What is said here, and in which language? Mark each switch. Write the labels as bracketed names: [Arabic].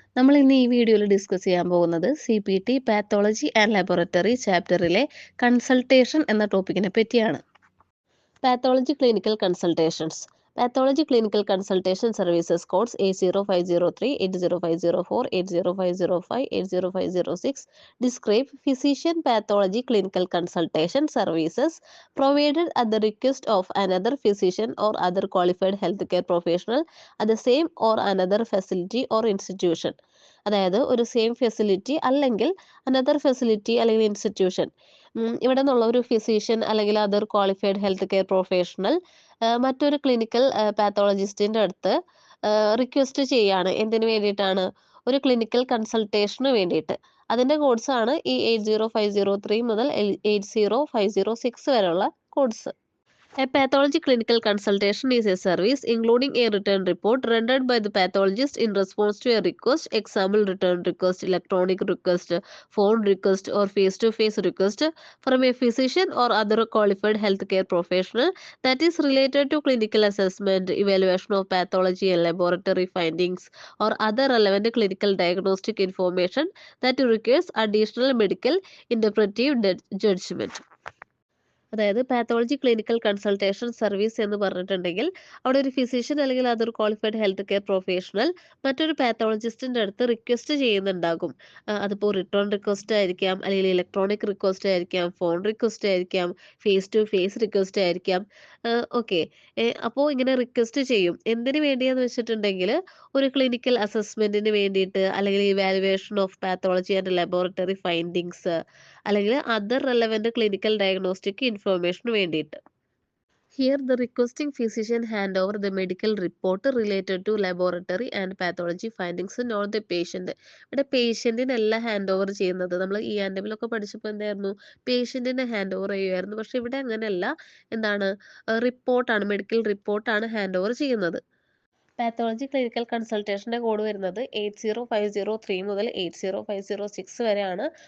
[Malayalam] നമ്മൾ ഇന്ന് ഈ വീഡിയോയിൽ ഡിസ്കസ് ചെയ്യാൻ പോകുന്നത് CPT pathology and laboratory ചാപ്റ്ററിലെ consultation എന്ന ടോപ്പിക്കിനെ പറ്റിയാണ്. Pathology clinical consultations. [English] Pathology Clinical Consultation Services codes 80503, 80504, 80505, 80506 describe physician pathology clinical consultation services provided at the request of another physician or other qualified healthcare professional at the same or another facility or institution. [Malayalam] അതായത് ഒരു same facility അല്ലെങ്കിൽ another facility അല്ലെങ്കിൽ institution, ഇവിടെ നിന്നുള്ള ഒരു physician അല്ലെങ്കിൽ other qualified health care professional മറ്റൊരു clinical പാത്തോളജിസ്റ്റിൻ്റെ അടുത്ത് റിക്വസ്റ്റ് ചെയ്യാണ്. എന്തിനു വേണ്ടിയിട്ടാണ്? ഒരു ക്ലിനിക്കൽ കൺസൾട്ടേഷന് വേണ്ടിയിട്ട്. അതിൻ്റെ കോഡ്സാണ് ഈ 80503 മുതൽ 80506 വരെയുള്ള codes. [English] A pathology clinical consultation is a service including a written report rendered by the pathologist in response to a request, example return request, electronic request, phone request or face-to-face request from a physician or other qualified healthcare professional that is related to clinical assessment, evaluation of pathology and laboratory findings or other relevant clinical diagnostic information that requires additional medical interpretive judgment. [Malayalam] അതായത് pathology clinical consultation service എന്ന് പറഞ്ഞിട്ടുണ്ടെങ്കിൽ അവിടെ ഒരു physician അല്ലെങ്കിൽ അതൊരു qualified health care professional മറ്റൊരു പാത്തോളജിസ്റ്റിൻ്റെ അടുത്ത് request ചെയ്യുന്നുണ്ടാകും. അതിപ്പോൾ റിട്ടേൺ റിക്വസ്റ്റ് ആയിരിക്കാം, അല്ലെങ്കിൽ ഇലക്ട്രോണിക് റിക്വസ്റ്റ് ആയിരിക്കാം, ഫോൺ റിക്വസ്റ്റ് ആയിരിക്കാം, ഫേസ് ടു ഫേസ് റിക്വസ്റ്റ് ആയിരിക്കാം. ഓക്കെ, അപ്പോൾ ഇങ്ങനെ റിക്വസ്റ്റ് ചെയ്യും. എന്തിനു വേണ്ടിയാന്ന് വെച്ചിട്ടുണ്ടെങ്കിൽ ഒരു ക്ലിനിക്കൽ അസസ്മെൻറ്റിന് വേണ്ടിയിട്ട്, അല്ലെങ്കിൽ evaluation of pathology and laboratory findings, അല്ലെങ്കിൽ അതർ റെലവൻറ്റ് ക്ലിനിക്കൽ ഡയഗ്നോസ്റ്റിക് ഇൻഫർമേഷന് വേണ്ടിയിട്ട്. [English] Here the requesting physician hand over the medical report related to laboratory and pathology findings, not the patient. [Malayalam] ഇവിടെ പേഷ്യൻറ്റിനല്ല ഹാൻഡ് ഓവർ ചെയ്യുന്നത്. നമ്മൾ ഈ ആൻഡമിലൊക്കെ പഠിച്ചപ്പോൾ എന്തായിരുന്നു? പേഷ്യൻറ്റിനെ ഹാൻഡ് ഓവർ ചെയ്യുമായിരുന്നു. പക്ഷെ ഇവിടെ അങ്ങനെയല്ല. എന്താണ്? റിപ്പോർട്ടാണ്, മെഡിക്കൽ റിപ്പോർട്ടാണ് ഹാൻഡ് ഓവർ ചെയ്യുന്നത്. പാത്തോളജി ക്ലിനിക്കൽ കൺസൾട്ടേഷൻ്റെ കോഡ് വരുന്നത് 80503 മുതൽ 80506 വരെയാണ്.